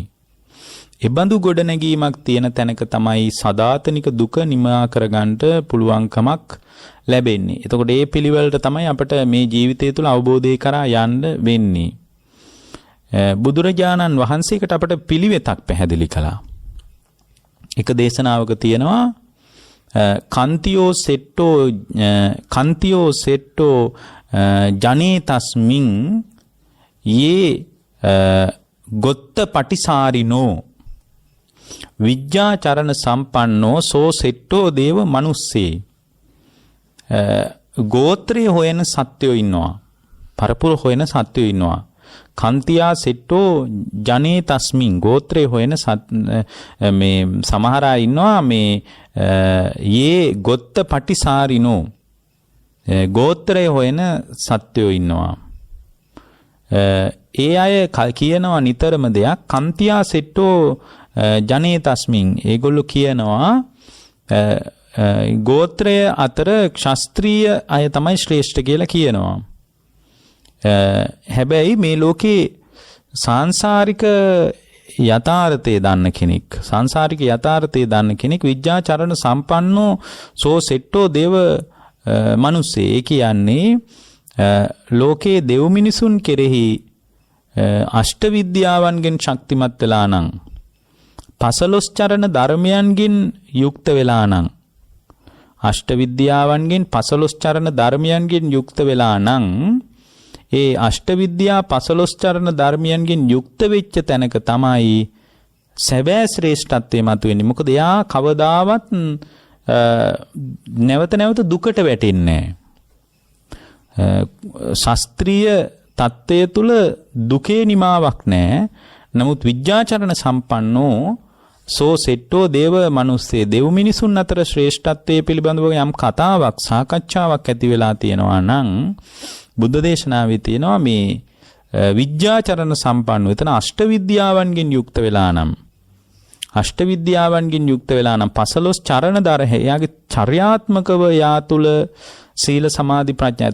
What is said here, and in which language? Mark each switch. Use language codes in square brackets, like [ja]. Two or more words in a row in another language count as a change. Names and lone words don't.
[si] එබඳු ගොඩනැගීමක් තියෙන තැනක තමයි සදාතනික දුක නිමා කරගන්නට පුළුවන්කමක් ලැබෙන්නේ. එතකොට මේ පිළිවෙලට තමයි අපිට මේ ජීවිතය තුළ අවබෝධය කරා යන්න වෙන්නේ. බුදුරජාණන් වහන්සේකට අපිට පිළිවෙතක් පැහැදිලි කළා. එක දේශනාවක තියෙනවා [pi] කන්තියෝ සෙට්ටෝ ජනේ තස්මින් යේ ගොත්ත පටිසාරිනෝ විජ්ජාචරණ සම්පන්නෝ සෝ සෙට්ටෝ දේව මනුස්සේ. [si] ගෝත්‍රය හොයන සත්වයෝ ඉන්නවා. පරපුර හොයන සත්වයෝ ඉන්නවා. [pi] කන්තියා සෙට්ටෝ ජනේ තස්මින් [si] ගෝත්‍රය හොයන මේ සමහර අය ඉන්නවා මේ [pi] යේ ගොත්ත පටිසාරිනෝ [si] ගෝත්‍රය හොයන සත්වයෝ ඉන්නවා. ඒ අය කියනවා නිතරම දෙයක් [pi] කන්තියා සෙට්ටෝ ජනේ තස්මින් [si] ඒගොල්ලෝ කියනවා ගෝත්‍රය අතර ක්ෂත්‍රීය අය තමයි ශ්‍රේෂ්ඨ කියලා කියනවා. හැබැයි මේ ලෝකේ සාංශාරික යථාර්ථය දන්න කෙනෙක් [pi] විජ්ජාචරණ සම්පන්නෝ සෝ සෙට්ටෝ දේව මනුස්සේ. [si] ඒ කියන්නේ ලෝකයේ දෙව් මිනිසුන් කෙරෙහි අෂ්ට විද්‍යාවන්ගෙන් ශක්තිමත් වෙලා නම්, පසළොස් චරණ ධර්මයන්ගෙන් යුක්ත වෙලා නම්, අෂ්ට විද්‍යාවන්ගෙන් පසළොස් චරණ ධර්මයන්ගෙන් යුක්ත වෙලා නම්, ඒ අෂ්ට විද්‍යා පසළොස් චරණ ධර්මයන්ගෙන් යුක්ත වෙච්ච තැනක තමයි සැබෑ ශ්‍රේෂ්ඨත්වය මතුවෙන්නේ. මොකද එයා කවදාවත් නැවත නැවත දුකට වැටෙන්නේ නැහැ. ශාස්ත්‍රීය තත්ත්වය තුල දුකේ නිමාවක් නැහැ. නමුත් [pi] විජ්ජාචරණ සම්පන්නෝ සෝ සෙට්ටෝ දේව මනුස්සේ [si] දෙව් මිනිසුන් අතර ශ්‍රේෂ්ඨත්වයේ පිළිබඳව යම් කතාවක් සාකච්ඡාවක් ඇති වෙලා තියෙනවා නම් බුද්ධ දේශනාවේ තියෙනවා මේ විජ්ජාචරණ සම්පන්නව එතන අෂ්ට විද්‍යාවන්ගෙන් යුක්ත වෙලා නම්, අෂ්ට විද්‍යාවන්ගෙන් යුක්ත වෙලා නම් පසළොස් චරණ දරහ එයාගේ චර්යාත්මකව යා තුල සීල සමාධි ප්‍රඥා.